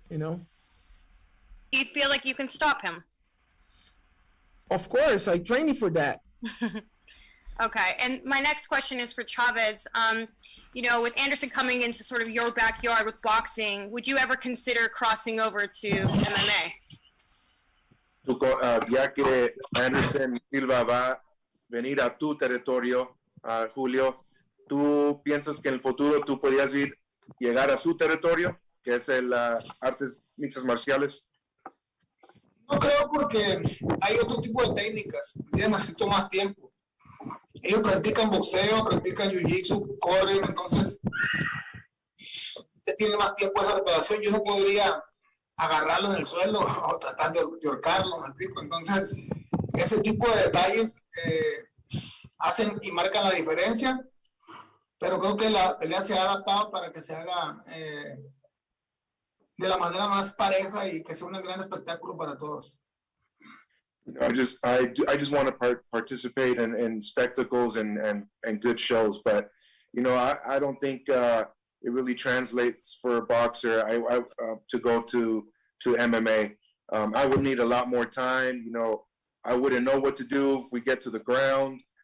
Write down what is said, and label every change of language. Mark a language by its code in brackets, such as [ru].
[en] Do you feel like you can stop him? Of course, I trained for that. Okay, and my next question is for Chavez. With Anderson coming into sort of your backyard with boxing, would you ever consider crossing over to MMA? [es] Ya que Anderson Silva va a venir a tu territorio, Julio, ¿tú piensas que en el futuro tú podrías llegar a su territorio, que es el artes mixtas marciales? No creo, porque hay otro tipo de técnicas. Necesito más tiempo. Ellos practican boxeo, practican jiu-jitsu, corren, entonces tiene más tiempo esa preparación. Yo no podría agarrarlo en el suelo o tratar de ahorcarlo, ¿me explico? Entonces, ese tipo de detalles hacen y marcan la diferencia, pero creo que la pelea se ha adaptado para que se haga de la manera más pareja y que sea un gran espectáculo para todos. [en] I just want to participate in spectacles and good shows, but I don't think it really translates for a boxer to go to MMA. I would need a lot more time. I wouldn't know what to do if we get to the ground.